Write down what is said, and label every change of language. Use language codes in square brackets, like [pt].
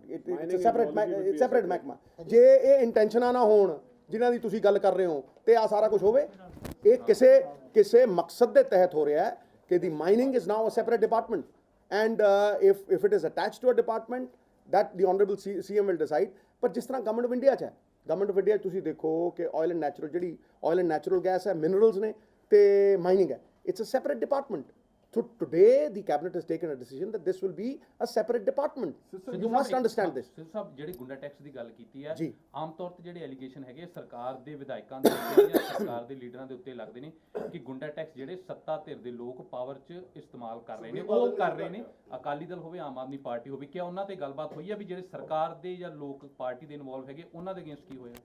[pa] It's separate ਮਹਿਕਮਾ। ਜੇ ਇਹ ਇੰਟੈਂਸ਼ਨਾਂ ਨਾ ਹੋਣ ਜਿਨ੍ਹਾਂ ਦੀ ਤੁਸੀਂ ਗੱਲ ਕਰ ਰਹੇ ਹੋ ਤੇ ਆ ਸਾਰਾ ਕੁਝ ਹੋਵੇ ਇਹ ਕਿਸੇ ਮਕਸਦ ਦੇ ਤਹਿਤ ਹੋ ਰਿਹਾ ਹੈ ਕਿ [en] The mining is now a separate department and if it is attached to a department that the honorable CM will decide। [pa] ਪਰ ਜਿਸ ਤਰ੍ਹਾਂ ਗਵਰਨਮੈਂਟ ਆਫ ਇੰਡੀਆ 'ਚ ਹੈ ਗਵਰਨਮੈਂਟ ਆਫ ਇੰਡੀਆ ਤੁਸੀਂ ਦੇਖੋ ਕਿ ਆਇਲ ਐਂਡ ਨੈਚੁਰਲ ਗੈਸ ਹੈ ਮਿਨਰਲਸ ਨੇ ਤੇ ਮਾਈਨਿੰਗ ਹੈ [en] It's a separate department So today the cabinet has taken a decision that this will be a separate department. You must understand this. [pa] Sidhu ਸਾਹਿਬ ਜਿਹੜੀ ਗੁੰਡਾ tax ਦੀ ਗੱਲ ਕੀਤੀ ਹੈ, ਜੀ। ਆਮ ਤੌਰ ਤੇ ਜਿਹੜੇ ਐਲੀਗੇਸ਼ਨ ਹੈਗੇ ਸਰਕਾਰ ਦੇ ਵਿਧਾਇਕਾਂ ਦੇ ਉੱਤੇ ਜਾਂ ਸਰਕਾਰ ਦੇ ਲੀਡਰਾਂ ਦੇ ਉੱਤੇ ਲੱਗਦੇ ਨੇ ਕਿ ਗੁੰਡਾ ਟੈਕਸ ਜਿਹੜੇ ਸੱਤਾ ਧਿਰ ਦੇ ਲੋਕ ਪਾਵਰ 'ਚ ਇਸਤੇਮਾਲ ਕਰ ਰਹੇ ਨੇ, ਉਹ ਕਰ ਰਹੇ ਨੇ, ਅਕਾਲੀ ਦਲ ਹੋਵੇ ਆਮ ਆਦਮੀ ਪਾਰਟੀ ਹੋਵੇ, ਕਿ ਉਹਨਾਂ ਤੇ ਗੱਲਬਾਤ ਹੋਈ ਹੈ ਵੀ ਜਿਹੜੇ ਸਰਕਾਰ ਦੇ ਜਾਂ ਲੋਕ ਪਾਰਟੀ ਦੇ ਇਨਵੋਲਵ ਹੈਗੇ ਉਹਨਾਂ ਦੇ ਅਗੇਂਸਟ ਕੀ ਹੋਇਆ?